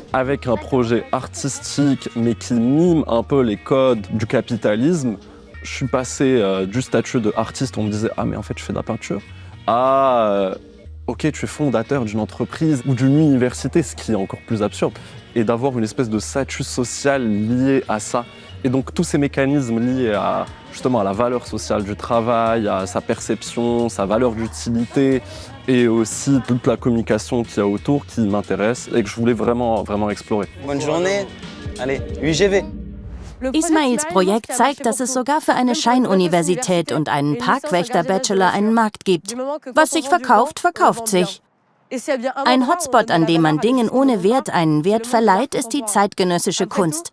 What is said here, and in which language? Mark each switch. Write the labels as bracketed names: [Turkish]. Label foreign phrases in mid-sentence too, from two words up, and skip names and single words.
[French] Avec un projet artistique, mais qui mime un peu les codes du capitalisme, je suis passé du statut d'artiste, on me disait « Ah, mais en fait, je fais de la peinture », à ok, tu es fondateur d'une entreprise ou d'une université, ce qui est encore plus absurde, et d'avoir une espèce de statut social lié à ça. Et donc tous ces mécanismes liés à, justement, à la valeur sociale du travail, à sa perception, sa valeur d'utilité, et aussi toute la communication qu'il y a autour qui m'intéresse et que je voulais vraiment explorer. Bonne journée. Allez, UIGV. [German] Ismails Projekt zeigt, dass es sogar für eine Scheinuniversität und einen Parkwächter-Bachelor einen Markt gibt. Was sich verkauft, verkauft sich. Ein Hotspot, an dem man Dingen ohne Wert einen Wert verleiht, ist die zeitgenössische Kunst.